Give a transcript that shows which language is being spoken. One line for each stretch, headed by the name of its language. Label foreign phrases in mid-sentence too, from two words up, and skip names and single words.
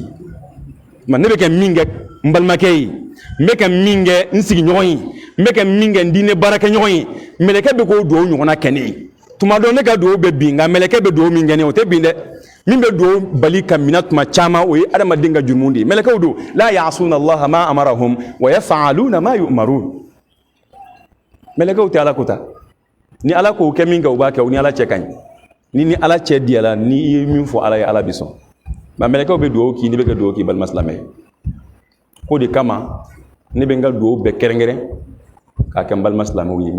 Bambara: Ne bɛ kɛ min kɛ n balimakɛ ye, n bɛ ka min kɛ n sigiɲɔgɔn ye, n bɛ ka min kɛ n diinɛ baarakɛɲɔgɔn ye, mɛlɛkɛ bɛ k'o dugawu ɲɔgɔnna kɛ ne ye. Tuma dɔ ne ka dugawu bɛ bin nka mɛlɛkɛ bɛ dugawu min kɛ ne ye o tɛ bin dɛ. Min bɛ dugawu bali ka minɛ tuma caman o ye adamaden ka jurumu de ye.
Arabic: Mɛlɛkɛw don لا يعصون الله ما أمرهم ويفعلون ما يؤمرون.
Bambara: Mɛlɛkɛw tɛ Ala ko ta. Ni Ala k'o kɛ min kɛ u b'a kɛ, o ni Ala cɛ ka ɲi. Ni Ala cɛ diyala ni i ye min fɔ Ala ye Ala bɛ sɔn. Nka mɛlɛkɛw bɛ dugawu k'i, ne bɛ kɛ dugawu k'i balima silamɛ ye. Ko de kama ne bɛ n ka dugawu bɛɛ kɛrɛnkɛrɛn k'a kɛ n balima silamɛw ye.